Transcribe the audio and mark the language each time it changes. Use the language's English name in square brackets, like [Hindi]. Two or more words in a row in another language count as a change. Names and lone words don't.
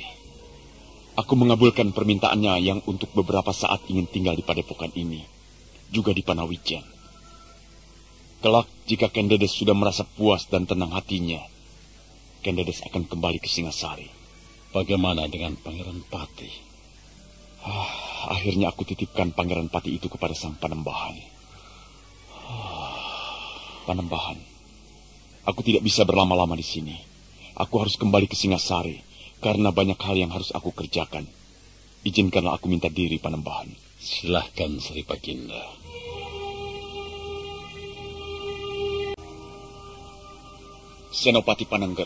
[Indonesian] Aku mengabulkan permintaannya yang untuk beberapa saat ingin tinggal di padepokan ini, juga di Panawijen. Kelak jika Ken Dedes sudah merasa puas dan tenang hatinya, Ken Dedes akan kembali ke Singasari. Bagaimana dengan Pangeran Pati? Akhirnya aku titipkan Pangeran Pati itu kepada sang Panembahan. Panembahan, aku tidak bisa berlama-lama di sini. Aku harus kembali ke Singasari karena banyak hal yang harus aku kerjakan. Izinkanlah aku minta diri, Panembahan. Silahkan, Sri Baginda. Senopati Panengger.